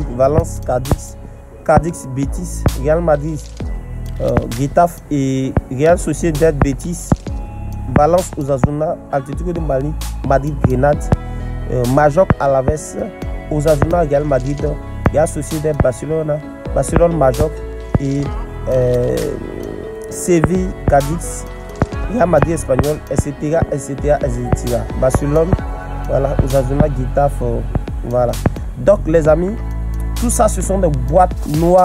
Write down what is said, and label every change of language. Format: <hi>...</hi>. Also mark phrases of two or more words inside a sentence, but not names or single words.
<fr>Valence, Cadix, Betis, Real Madrid, Getafe et Real Sociedad, Betis, Valence, Osasuna, Atlético de Madrid, Grenade, Majorque, Alaves, Osasuna, Real Madrid, Real Sociedad, Barcelone, Majorque et Séville, Cadix, Real Madrid, Espagnol, etc. Barcelone, voilà, Osasuna, Getafe, voilà. Donc les amis, tout ça ce sont des boîtes noires.</fr>